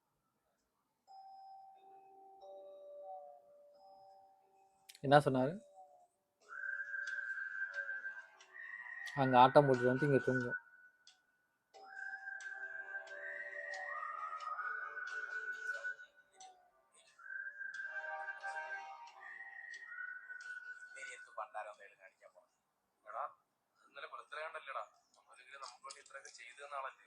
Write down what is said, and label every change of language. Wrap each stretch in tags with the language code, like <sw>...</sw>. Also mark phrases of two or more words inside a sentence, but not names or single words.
<ta>என்ன சொன்னாரு? அங்க ஆட்டம் போட்டுட்டு வந்து இங்க தூங்கும்.</ta> <ml>പണ്ടാരം എന്തായാലും കാണിക്കാൻ പോണം. എടാ ഇന്നലെ ബർത്ത്ഡേ കണ്ടല്ലേടാ, ഒന്നെങ്കിലും നമുക്ക് വേണ്ടി ഇത്രയൊക്കെ ചെയ്തു തന്ന ആളല്ലേ.</ml>